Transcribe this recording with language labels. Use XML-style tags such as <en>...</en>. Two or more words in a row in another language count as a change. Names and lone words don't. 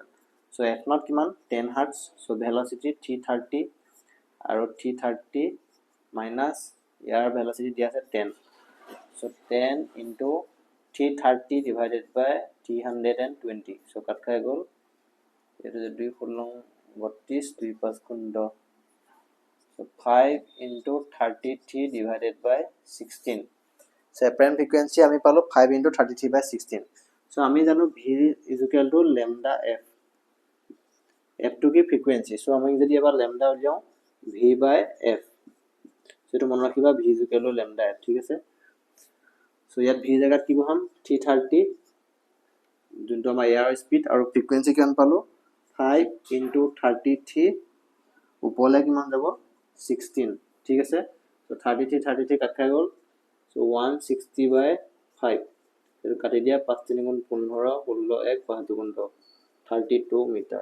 <as>সো f নট কিমান 10 হাৰ্টজ,</as> <en>so velocity</en> <as>330 আৰু 330 মাইনাস ইয়াৰ ভেলোসিটি দিয়া আছে 10, সো 10 ইনটু 330</as> <en>divided by</en> <as>320, সো কাট খাই গ'ল এটো যে 2 ফুলং 32 2 5 গুণ 10, সো 5 ইনটু 33</as> <en>divided by</en> <as>16. সো</as> <en>apparent frequency</en> <as>আমি পালো 5 ইনটু 33 বাই 16. So আমি জানো</as> <en>v is equal to lambda f,</en> <as>f to কি frequency, so আমি যদি এবাৰ lambda উলিয়াও v by f, so এটো মনত ৰাখিবা</as> <en>v is equal to lambda f.</en> <as>ঠিক আছে, so ইয়াত v জায়গাত কি বহাম 330 যোনটো আমাৰ</as> <en>air speed</en> <as>আৰু ফ্ৰিকুৱেন্সি কিমান পালো 5 into 33 ওপৰলৈ কিমান যাব 16. ঠিক আছে, so 33 কাট খাই গ'ল, so 160 by 5 এটো কাটি দিয়া 5 3 গুণ 15 16 1 5 2 গুণ 10 32 মিটাৰ.</as>